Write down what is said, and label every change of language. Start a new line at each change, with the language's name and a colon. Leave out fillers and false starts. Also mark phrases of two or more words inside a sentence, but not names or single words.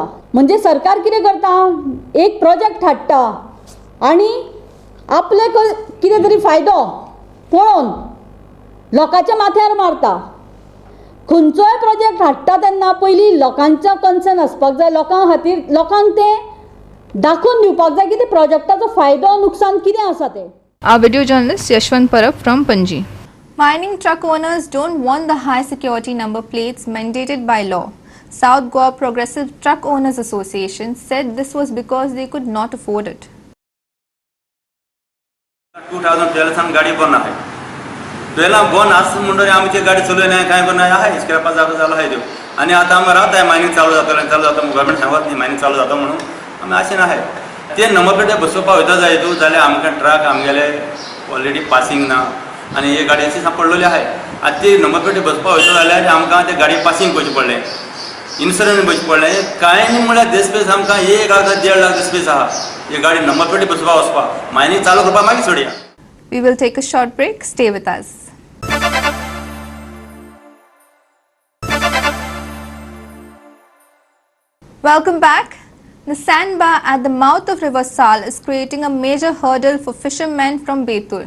Konkani: म्हणजे सरकार कितें करता, एक प्रोजेक्ट हाडटा आनी आपले कितें तरी फायदो पळोवन लोकांच्या माथ्यार मारता. खंयचोय प्रोजेक्ट हाडटा तेन्ना पयलीं लोकांचो कन्सर्न आसपाक जाय. लोकां खातीर लोकांक तें दाखोवन दिवपाक जाय की ते प्रोजेक्टाचो फायदो नुकसान कितें आसा तें.
English: Our video journalist Yashwant Parab from Panji. Mining truck owners don't want the high security number plates mandated by law. South Goa Progressive Truck Owners Association said this was because they could not afford it.
Marathi: 2012 सान गाडी बंद आहे. 12 बंद असं म्हणून आमची गाडी चालू नाही, काय बंद आहे, स्क्रॅपा झाला आहे देऊ. आणि आता आम्ही राहत आहे मायनिंग चालू जातं गव्हर्नमेंट सांगत नाही मायनिंग चालू जातं म्हणून आम्ही असे नाही.
Konkani: ते
English: number plate
Konkani: बसोवपा वयता जाय तूं जाल्यार आमकां ट्रक आमगेले
English: already passing
Konkani: ना आनी हे गाडी अशी पडलेली आहे. आतां ती
English: number plate
Konkani: बसपा वयता जाल्यार आमकां ते गाडी पासिंग करचें पडलें, इन्शुरन्स भरचें पडलें. कांय न्ही म्हळ्यार देस्पेस आमकां 1 लाख 1.5 लाख देस्पेस आहा. हे गाडी
English: number plate
Konkani: बसपा वचपा मायनिंग चालू करपा मागीर सोडया.
English: We will take a short break. Stay with us. Welcome back. The sandbar at the mouth of River Sal is creating a major hurdle for fishermen from Betul.